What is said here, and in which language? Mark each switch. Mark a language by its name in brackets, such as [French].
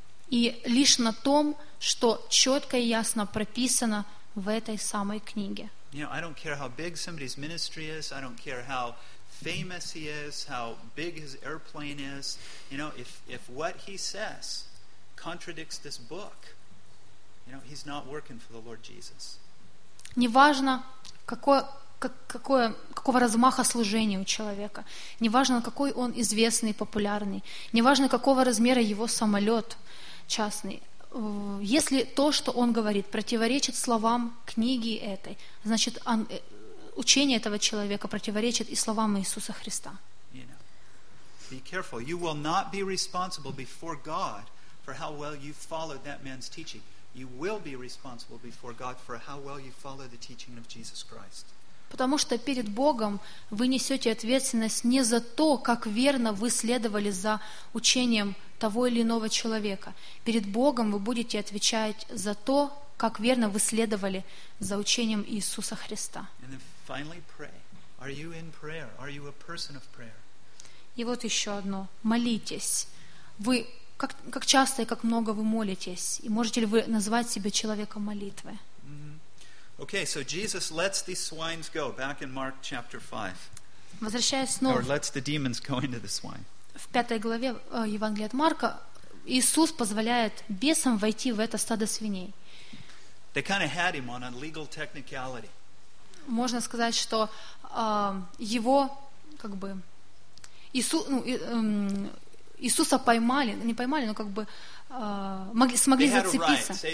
[Russian] И лишь на том, что четко и ясно прописано в этой самой книге. [English] You know, I don't care how big somebody's ministry is, I don't care how famous he is, how big his airplane is. You know, if what he says contradicts this book, you know, he's not working for the Lord Jesus. [Russian] Неважно, какого размаха служения у человека. Неважно, какой он известный, популярный. Неважно, какого размера его самолет частный. Если то, что он говорит, противоречит словам книги этой, значит, учение этого человека противоречит и словам Иисуса Христа. [English] You know, be careful. You will not be responsible before God for how well you followed that man's teaching. You will be responsible before God for how well you follow the teaching of Jesus Christ. [Russian] Потому что перед Богом вы несете ответственность не за то, как верно вы следовали за учением того или иного человека. Перед Богом вы будете отвечать за то, как верно вы следовали за учением Иисуса Христа. [English] And then finally pray. Are you in prayer? Are you a person of prayer? [Russian] И вот еще одно. Молитесь. Вы как часто и как много вы молитесь? И можете ли вы назвать себя человеком молитвы? [English] Okay, so Jesus lets these swines go back in Mark chapter 5. [Russian] Возвращаясь снова. [English] Or lets the demons go into the swine. [Russian] В пятой главе Евангелия от Марка Иисус позволяет бесам войти в это стадо свиней. [English] They kind of had him on a legal technicality. [Russian] Можно сказать, что его как бы Иисуса поймали, не поймали, но как бы смогли зацепиться.